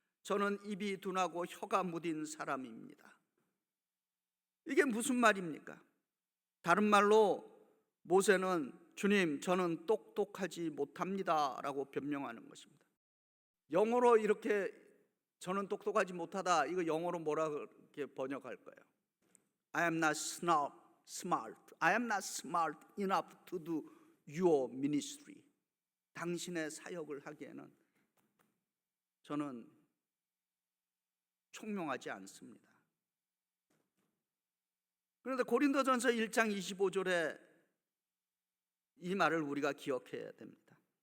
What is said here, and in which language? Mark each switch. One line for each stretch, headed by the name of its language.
Korean: 저는 입이 둔하고 혀가 무딘 사람입니다. 이게 무슨 말입니까? 다른 말로 모세는 주님, 저는 똑똑하지 못합니다 라고 변명하는 것입니다. 영어로 이렇게 저는 똑똑하지 못하다, 이거 영어로 뭐라 그렇게 번역할 거예요?
English: I am not smart. I am not smart enough to do your ministry.
Korean: 당신의 사역을 하기에는 저는 총명하지 않습니다. 그런데 고린도전서 1장 25절에 이 말을 우리가 기억해야 됩니다.